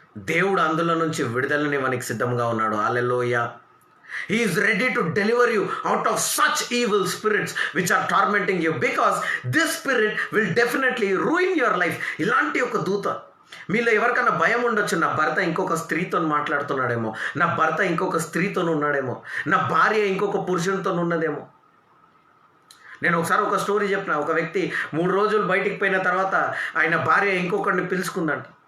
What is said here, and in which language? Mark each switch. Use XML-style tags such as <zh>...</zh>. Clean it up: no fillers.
<te>దేవుడు అందులో నుంచి విడుదలనివ్వడానికి సిద్ధంగా ఉన్నాడు. హల్లెలూయా.</te> <en>He is ready to deliver you out of such evil spirits which are tormenting you, because this spirit will definitely ruin your life.</en> <te>ఇలాంటి ఒక దూత మీలో ఎవరికైనా భయం ఉండొచ్చు, నా భర్త ఇంకొక స్త్రీతో మాట్లాడుతున్నాడేమో, నా భర్త ఇంకొక స్త్రీతో ఉన్నాడేమో, నా భార్య ఇంకొక పురుషునితో ఉన్నదేమో. నేను ఒకసారి ఒక స్టోరీ చెప్పిన. ఒక వ్యక్తి 3 రోజులు బయటికి పోయిన తర్వాత ఆయన భార్య ఇంకొకరిని పిలుచుకుందంట.</te>